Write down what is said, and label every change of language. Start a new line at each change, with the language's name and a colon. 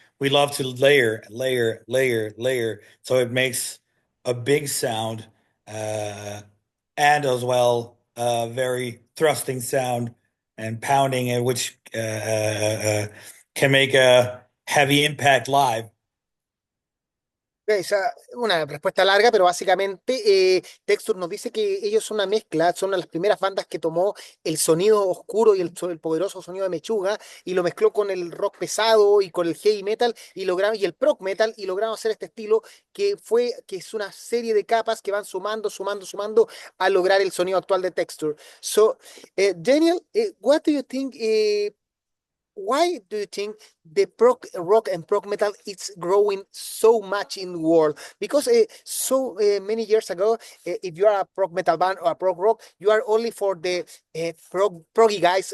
English: We love to layer, so it makes a big sound, and as well very thrusting sound and pounding, which can make a heavy impact live.
Spanish: Esa una respuesta larga, pero básicamente Texture nos dice que ellos son una mezcla, son una de las primeras bandas que tomó el sonido oscuro y el poderoso sonido de Mechuga y lo mezcló con el rock pesado y con el heavy metal y el prog metal y lograron hacer este estilo que es una serie de capas que van sumando a lograr el sonido actual de Texture.
English: So, Daniel, what do you think? Why do you think the prog rock and prog metal is growing so much in the world? Because so many years ago, if you are a prog metal band or a prog rock, you are only for the proggy guys.